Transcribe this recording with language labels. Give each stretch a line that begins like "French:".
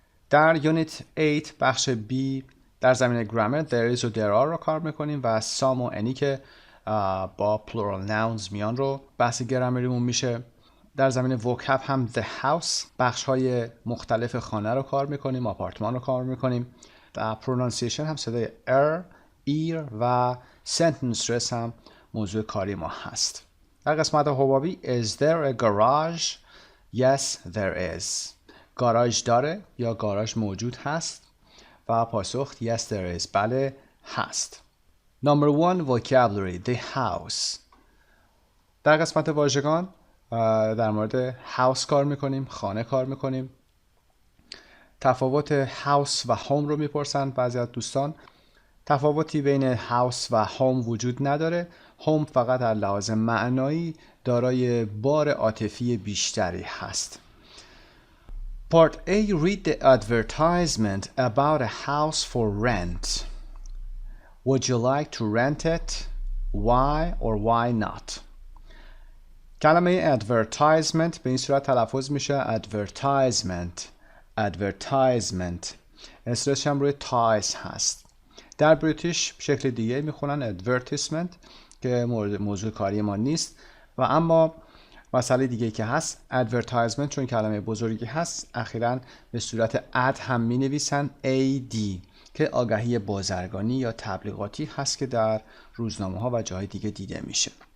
Persian: در یونیت 8 بخش B در زمینه گرامر there is و there are رو کار میکنیم و some و any که با plural nouns میان رو بحث گرامریمون میشه. در زمینه vocab هم the house بخش های مختلف خانه رو کار میکنیم، آپارتمان رو کار میکنیم. در pronunciation هم صدای ear و sentence stress هم موضوع کاری ما هست. در قسمت حبابی
English: is there a garage? Yes there is.
Persian: گاراژ داره یا گاراژ موجود هست و پاسخ
English: yes there is.
Persian: بله هست.
English: Number 1 vocabulary the house.
Persian: در قسمت واژگان در مورد house کار میکنیم، خانه کار میکنیم. تفاوت house و home رو میپرسن بعضی از دوستان. تفاوتی بین house و home وجود نداره. home فقط در لحاظ معنایی دارای بار عاطفی بیشتری هست.
English: Part A. Read the advertisement about a house for rent. Would you like to rent it? Why or why not?
Persian: کلمه advertisement به این صورت تلفظ میشه advertisement. advertisement استرسش هم روی تایز هست. در بریتیش شکل دیگه میخونن advertisement که موضوع کاری ما نیست و اما مسئله دیگه که هست advertisement چون کلمه بزرگی هست اخیراً به صورت اد هم می نویسن ad که آگهی بازرگانی یا تبلیغاتی هست که در روزنامه ها و جاهای دیگه دیده میشه.